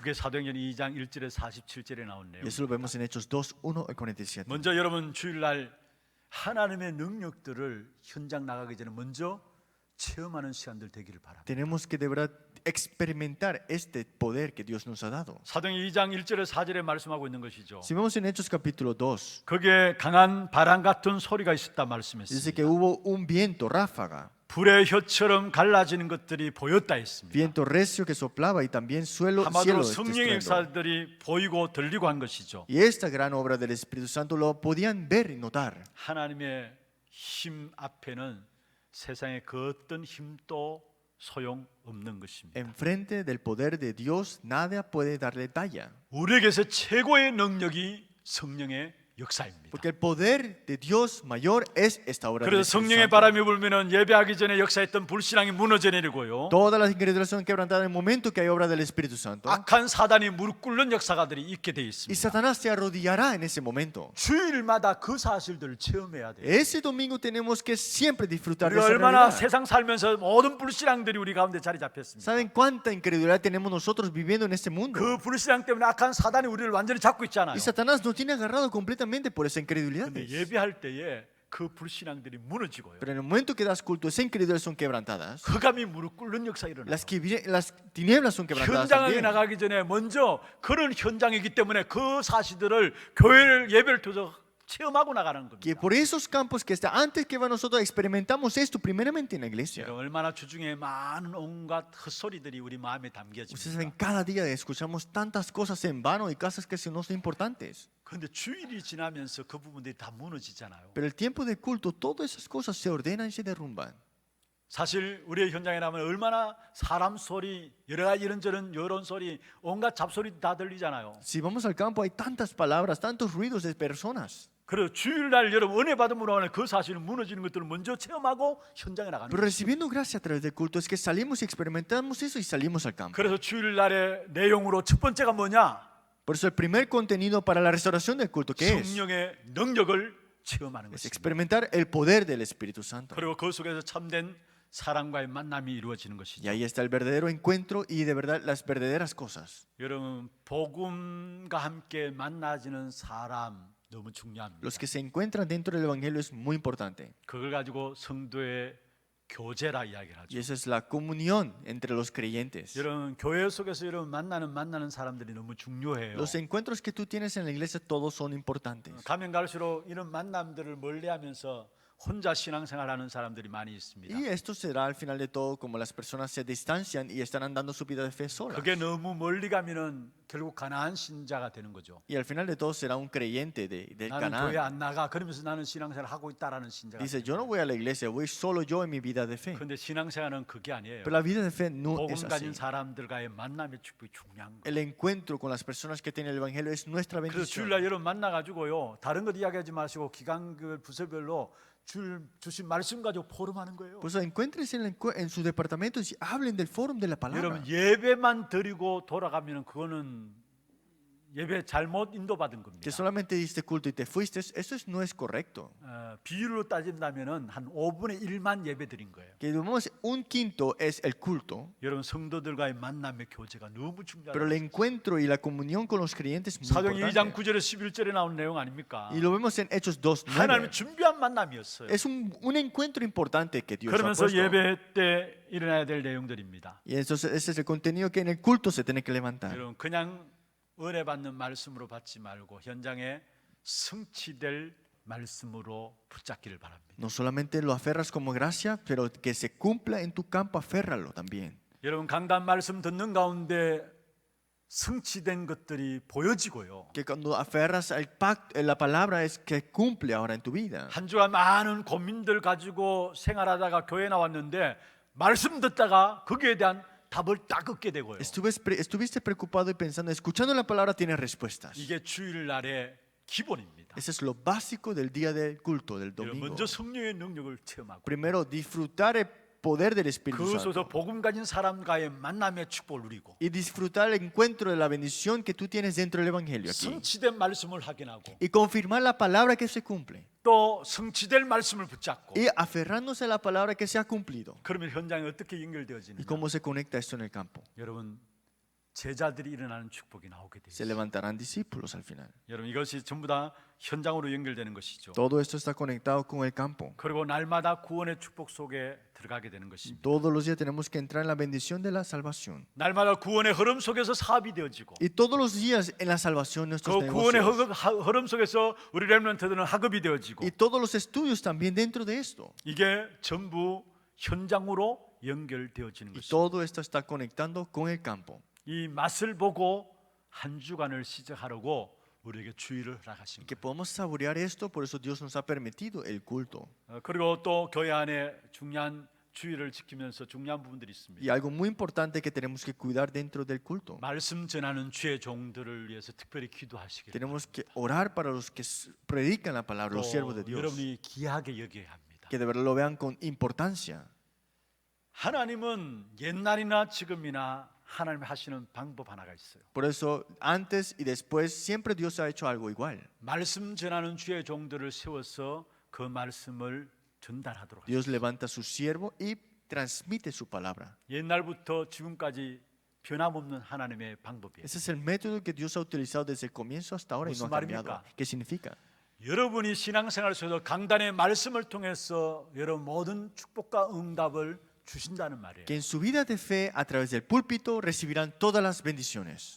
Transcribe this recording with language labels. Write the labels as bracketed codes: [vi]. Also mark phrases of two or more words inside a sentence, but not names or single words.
[ko] 그게 사도행전 2장 1절에 47절에 나온 [es] Y [ko] 내용. [es] eso lo vemos en Hechos 2, 1 al 47. [ko] 먼저 여러분 주일날 하나님의 능력들을 현장 나가기 전에 먼저 체험하는 시간들 되기를 바랍니다. [es] Tenemos que de verdad experimentar este poder que Dios nos ha dado. [ko] 사도행전 2장 1절에 4절에 말씀하고 있는 것이죠. [es] Si vemos en Hechos capítulo 2, [ko] 거기에 강한 바람 같은 소리가 있었다 [es] dice [ko] 말씀했습니다. [es] que hubo un viento ráfaga, [ko] 불의 혀처럼 갈라지는 것들이 보였다 했습니다. [es] viento recio que soplaba y también cielo [ko] 한마디로 [es] de [ko] 성령의 [es] estruendo. [ko] 역사들이 보이고 들리고 한 것이죠. [es] Y esta gran obra del Espíritu Santo lo podían ver y notar. [ko] 하나님의 힘 앞에는 세상의 그 어떤 힘도 소용 없는 것입니다. [es] Enfrente del poder de Dios, nada puede darle talla. [ko] 우리에게서 최고의 능력이 성령의 역사입니다. [es] Porque el poder de Dios mayor es esta obra del [ko] 그래서 [es] Espíritu [ko] 성령의 [es] Santo. [ko] 바람이 불면은 예배하기 전에 역사했던 불신앙이 무너져 내리고요. [es] Todas las incredulidades son quebrantadas en el momento que hay obra del Espíritu Santo. [ko] 악한 사단이 무릎 꿇는 역사가들이 있게 돼 [es] Y [ko] 있습니다. [es] Satanás se arrodillará en ese momento. [ko] 주일마다 그 사실들을 체험해야 돼요. [es] Ese domingo tenemos que siempre disfrutar de [ko] 우리가 [es] esa [ko] 얼마나 [es] realidad. [ko] 세상 살면서 모든 불신앙들이 우리 가운데 자리 잡혔습니다. [es] ¿Saben cuánta incredulidad tenemos nosotros viviendo en este mundo? [ko] 그 불신앙 때문에 악한 사단이 우리를 완전히 잡고 있잖아요. [es] Y Satanás nos tiene agarrado completamente por esa incredulidad. [ko] 근데 예배할 때에 그 불신앙들이 무너지고요. [es] Pero en el momento que das culto, esas incredulidades son quebrantadas. [ko] 흑암이 무릎 꿇는 역사 일어나요. [es] Las tinieblas son quebrantadas [ko] 현장에 [es] también. [ko] 나가기 전에 먼저 그런 현장이기 때문에 그 사실들을 교회를 예배를 통해서 체험하고 나가는 [es] Que [ko] 겁니다. [es] por esos campos que está antes que va nosotros experimentamos esto primeramente en la iglesia. [ko] 여러분, 얼마나 주중에 많은 온갖 헛소리들이 우리 마음에 [es] Ustedes [ko] 담겨집니다. [es] saben, cada día escuchamos tantas cosas en vano y cosas que no son importantes. [ko] 그런데 주일이 지나면서 그 부분들이 다 무너지잖아요. [es] Pero el tiempo de culto, todas esas cosas se ordenan y se derrumban. [ko] 사실 우리의 현장에 나면 얼마나 사람 소리, 여러 가지 이런저런 여론 소리, 온갖 잡소리 다 들리잖아요. [es] Si vamos al campo hay tantas palabras, tantos ruidos de personas. [ko] 그래서 주일날 여러분 은혜 받음으로 하는 그 사실은 무너지는 것들을 먼저 체험하고 현장에 나가는 [es] Pero [ko] 거예요. [es] recibiendo gracia a través del culto es que salimos y experimentamos eso y salimos al campo. [ko] 그래서 주일날의 내용으로 첫 번째가 뭐냐? [es] Por eso el primer contenido para la restauración del culto, ¿qué es? [ko] 성령의 능력을 체험하는 [es] Es [ko] 것입니다. [es] experimentar el poder del Espíritu Santo. [ko] 그리고 그 속에서 참된 사랑과의 만남이 이루어지는 [es] Y [ko] 것이죠. [es] ahí está el verdadero encuentro y de verdad las verdaderas cosas. [ko] 여러분 복음과 함께 만나지는 사람 너무 중요합니다. [es] Los que se encuentran dentro del Evangelio es muy importante. [ko] 그걸 가지고 성도의 교제라 이야기를 [es] Y [ko] 하죠. [es] esa es la comunión entre los creyentes. [ko] 여러분 교회 속에서 여러분 만나는 사람들이 너무 중요해요. [es] Los encuentros que tú tienes en la iglesia todos son importantes. [ko] 가면 갈수록 이런 만남들을 멀리하면서 혼자 신앙생활하는 사람들이 많이 있습니다. [es] Y esto será al final de todo como las personas se distancian y están andando su vida de fe solas. [ko] 그게 너무 멀리 가면은 결국 가나안 신자가 되는 거죠. [es] Y al final de todo será un creyente de [ko] 나는 [es] Canaán. [ko] 교회 안 나가 그러면서 나는 신앙생활 하고 있다라는 신자가. [es] Dice, yo no voy a la iglesia, voy solo yo en mi vida de fe. [ko] 그런데 신앙생활은 그게 아니에요. [es] Pero la vida de fe no [ko] 복음 [es] es así. [ko] 가진 사람들과의 만남의 축복이 중요한 거예요. [es] El encuentro con las personas que tienen el Evangelio es nuestra [ko] 그래서 [es] bendición. [ko] 주일날 여러분 만나가지고요 다른 것 이야기하지 마시고 기관별 부서별로 주신 말씀 가지고 포럼하는 거예요. [es] Pues encuéntrense en su departamento y hablen del fórum de la palabra. [ko] 여러분 예배만 드리고 돌아가면 그거는 예배 잘못 인도받은 겁니다. [es] Que solamente diste culto y te fuiste, eso no es correcto. [ko] 비율로 따진다면은 한 5분의 1만 예배 드린 거예요. [es] Que digamos, un quinto es el culto, [ko] 여러분 성도들과의 만남의 교제가 너무 [es] pero el [ko] 중요해요. [es] encuentro y la comunión con los creyentes es muy [ko] 사도행 2장 [es] importante. [ko] 9절에 11절에 나오는 내용 아닙니까? [es] Y lo vemos en Hechos 2:9. [ko] 하나님이 준비한 만남이었어요. [es] Es un encuentro importante que Dios ha [ko] 그러면서 [es] puesto. [ko] 예배 때 일어나야 될 내용들입니다. [es] Y entonces ese es el contenido que en el culto se tiene que levantar. [ko] 여러분 그냥 은혜 받는 말씀으로 받지 말고 현장에 성취될 말씀으로 붙잡기를 바랍니다. [es] No solamente lo aferras como gracia, pero que se cumpla en tu campo, aférralo también. [ko] 여러분 강단 말씀 듣는 가운데 성취된 것들이 보여지고요. [es] Que cuando aferras al pacto, la palabra es que cumple ahora en tu vida. [ko] 한 주간 많은 고민들 가지고 생활하다가 교회 나왔는데 말씀 듣다가 거기에 대한 답을 딱 얻게 되고요. [es] Estuviste preocupado y pensando, escuchando la palabra tienes respuestas. [ko] 이게 주일날의 기본입니다. [es] Ese es lo básico del día del culto, del [ko] 여러분, [es] domingo. [ko] 먼저 성령의 능력을 체험하고 [es] Primero, disfrutar el poder del Espíritu [ko] 그 [es] Santo. [ko] 속에서 복음 가진 사람과의 만남의 축복을 누리고 [es] Y disfrutar el encuentro de la bendición que tú tienes dentro del Evangelio aquí. [ko] 성취된 말씀을 확인하고 [es] Y confirmar la palabra que se cumple. [ko] 또 성취될 말씀을 붙잡고 [es] Y aferrándose a la palabra que se ha cumplido. [ko] 그러면 현장에 어떻게 [es] Y [ko] 연결되어지는가? [es] cómo se conecta esto en el campo. [ko] 여러분 제자들이 일어나는 축복이 나오게 돼 [es] Se [ko] 있어요. [es] levantarán discípulos al final. [ko] 여러분 이것이 전부 다 현장으로 연결되는 것이죠. [es] Todo esto está conectado con el campo. [ko] 그리고 날마다 구원의 축복 속에 들어가게 되는 것입니다. [es] Todos los días tenemos que entrar en la bendición de la salvación. [ko] 날마다 구원의 흐름 속에서 사업이 되어지고 [es] Y todos los días en la salvación nuestros [ko] 그 구원의 [es] negocios. [ko] 흐름 속에서 우리 렘넌트들은 학업이 되어지고 [es] Y todos los estudios también dentro de esto. [ko] 이게 전부 현장으로 연결되어지는 [es] Y [ko] 것입니다. [es] todo esto está conectando con el campo. [ko] 이 맛을 보고 한 주간을 시작하려고 우리에게 주의를 허락하신 [es] Que [ko] 거예요. [es] podemos saborear esto, por eso Dios nos ha permitido el culto. [ko] 그리고 또 교회 안에 중요한 주의를 지키면서 중요한 부분들이 있습니다. [es] Y algo muy importante que tenemos que cuidar dentro del culto. [ko] 말씀 전하는 주의 종들을 위해서 특별히 기도하시기를 [es] Tenemos que orar para los que predican la palabra, los siervos de [ko] 또 [es] Dios. [ko] 여러분이 귀하게 여겨야 합니다. [es] Que de verdad lo vean con importancia. [ko] 하나님은 옛날이나 지금이나 하나님 하시는 방법 하나가 있어요. [es] Por eso, antes y después, siempre Dios ha hecho algo igual. [ko] 말씀 전하는 주의 종들을 세워서 그 말씀을 전달하도록 [es] Dios [ko] 하셨어요. [es] levanta a su siervo y transmite su palabra. [ko] 옛날부터 지금까지 변함없는 하나님의 방법이에요. [es] Ese es el método que Dios ha utilizado desde el comienzo hasta ahora y no ha [ko] 무슨 [es] cambiado. [ko] 말입니까? [es] ¿Qué significa? [ko] 여러분이 신앙생활 속에서 강단의 말씀을 통해서 여러분 모든 축복과 응답을 주신다는 말이에요. [es] Que en su vida de fe, a través del púlpito, recibirán todas las bendiciones.